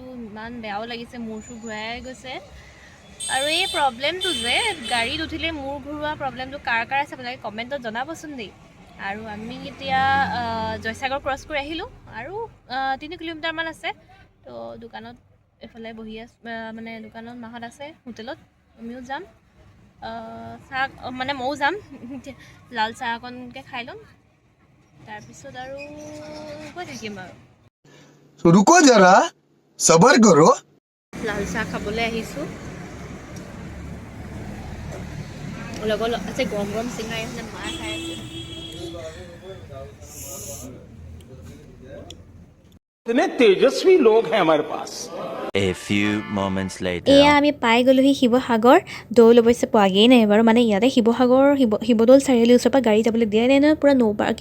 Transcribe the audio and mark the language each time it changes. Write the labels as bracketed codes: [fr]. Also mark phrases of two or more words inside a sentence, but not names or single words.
[as] ইমান বেয়াও লাগিছে মূৰ চুৰ ঘূৰাই গৈছে আৰু এই প্ৰব্লেমটো যে গাড়ীত উঠিলে মূৰ ঘূৰোৱা প্ৰব্লেমটো কাৰ আছে আপোনালোকে কমেণ্টত জনাবচোন দেই আৰু আমি এতিয়া জয়সাগৰ ক্ৰছ কৰি আহিলোঁ আৰু 3 কিলোমিটাৰমান আছে তো দোকানত এফালে বহি আছোঁ মানে দোকানত মাহঁত আছে হোটেলত আমিও যাম চাহ মানে ময়ো যাম লাল চাহ অকণকৈ খাই ল'ম তাৰপিছত আৰু গৈ থাকিম আৰু [hi] रुको जरा सबर करो [as] লাল চাহ খাবলৈ আহিছোঁ লগত আছে গৰম গৰম চিঙাৰী আছে মা খাই আছে [hi] इतने तेजस्वी लोग हैं हमारे पास [en] A few moments later. [as] এয়া আমি পাই গ'লোহি শিৱসাগৰ দৌল অৱশ্যে পোৱাগেই নাই বাৰু মানে ইয়াতে শিৱদৌল চাৰিআলিৰ ওচৰৰ পৰা গাড়ী যাবলৈ দিয়া নাই নহয় পূৰা [en] no parking